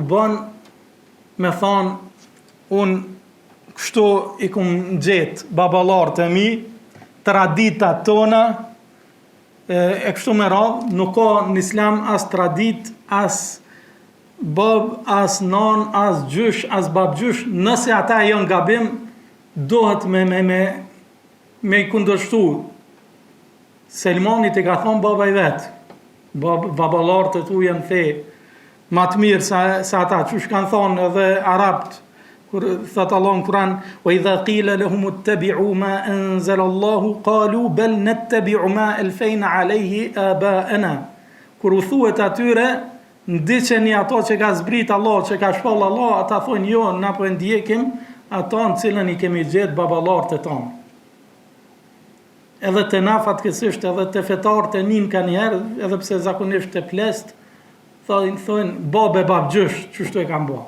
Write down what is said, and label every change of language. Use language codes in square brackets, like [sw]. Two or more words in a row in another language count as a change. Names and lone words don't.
[sq] bën me thonë unë kështu i kum gjetë baballarët e mi, traditat tona, e kështu me radhë, nuk ka në islam as tradit, as bab, as nan, as gjysh, as babgjysh, nëse ata janë gabim, dohet me i kundërshtu. Selmanit e ka thonë baba i vetë, baballarët e tu janë fe, ma të mirë sa ata, që shkanë thonë edhe arabt, kur thot Allah në Kur'an, [ar] وإذا قيل لهم اتبعوا ما أنزل الله قالوا بل نتبع ما ألفينا عليه آباءنا. [sq] Kur u thuhet atyre, ndiqeni ato që ka zbrit Allah, që ka shpall Allah, ata thonë jo, na po ndjekim ato në cilën i kemi gjetë baballarët e tonë. Edhe të na fatkeqësisht, edhe të fetarët e nin kanë njerë, edhe pse zakonisht të plest, thonë babe babgjysh, çështu e kanë bë.